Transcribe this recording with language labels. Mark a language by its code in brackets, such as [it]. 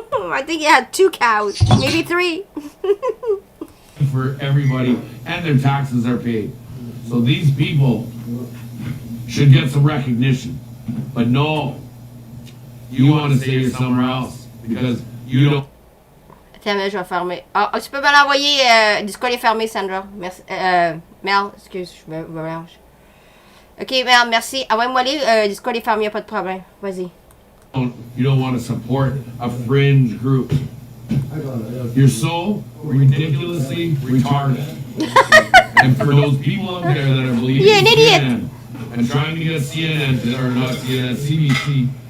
[en] I think he had 2 cows, maybe 3. For everybody, and their taxes are paid. So these people should get some recognition. But no, you want to say you're somewhere else because you don't. [fr] Attends, mais je vais fermer. Ah, tu peux me l'envoyer. Discord est fermé, Sandra. Merci. Mel, excuse, je me mélange. Ok, Mel, merci. Envoie-moi les. Discord est fermé, y a pas de problème. Vas-y. [en] You don't want to support a fringe group. You're so ridiculously retarded. And for those people out there that are believing You're an idiot. CNN and trying to get CNN or not CNN, CBC.